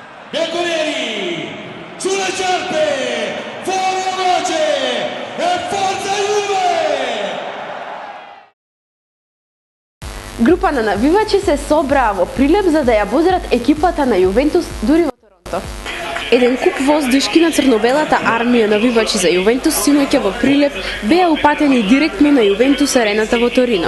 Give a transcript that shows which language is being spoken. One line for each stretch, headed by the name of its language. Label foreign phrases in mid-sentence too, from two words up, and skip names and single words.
Italian: Bianconeri sulle certe, fuori la voce e forza Juve!
Macedonian: Група на навивачи се собраа во Прилеп за да ја возрат екипата на Јувентус дури во Торонто. Еден куп воздушки на црнобелата армија навивачи за Јувентус синоќа во Прилеп беа упатени директно на Јувентус арената во Торино.